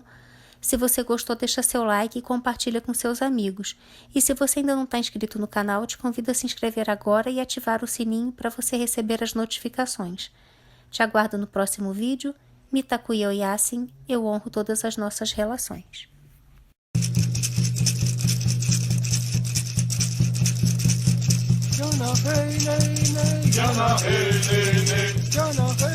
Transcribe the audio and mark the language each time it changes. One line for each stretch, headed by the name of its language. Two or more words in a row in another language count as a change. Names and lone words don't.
Portuguese: Se você gostou, deixa seu like e compartilha com seus amigos. E se você ainda não está inscrito no canal, eu te convido a se inscrever agora e ativar o sininho para você receber as notificações. Te aguardo no próximo vídeo.
Lakota: Mitakuye Oyasin,
Portuguese: eu honro todas as nossas relações. Jana, hey, hey, hey. Jana, hey, hey, hey. Jana.